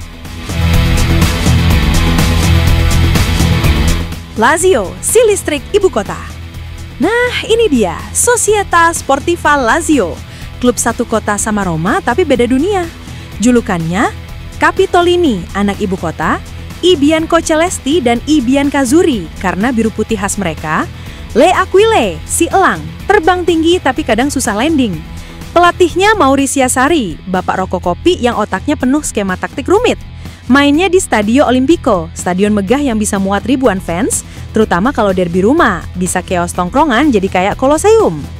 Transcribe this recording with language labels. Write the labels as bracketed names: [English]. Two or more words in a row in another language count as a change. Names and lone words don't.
[Indonesian] Lazio, si listrik ibu kota. Nah, ini dia, Società Sportiva Lazio. Klub satu kota sama Roma tapi beda dunia. Julukannya, Capitolini, anak ibu kota, I Bianco Celesti dan I Biancazzurri karena biru putih khas mereka. Le Aquile, si elang, terbang tinggi tapi kadang susah landing. Pelatihnya Maurizio Sarri, bapak rokok kopi yang otaknya penuh skema taktik rumit. Mainnya di Stadio Olimpico, stadion megah yang bisa muat ribuan fans, terutama kalau derby rumah, bisa chaos tongkrongan jadi kayak Colosseum.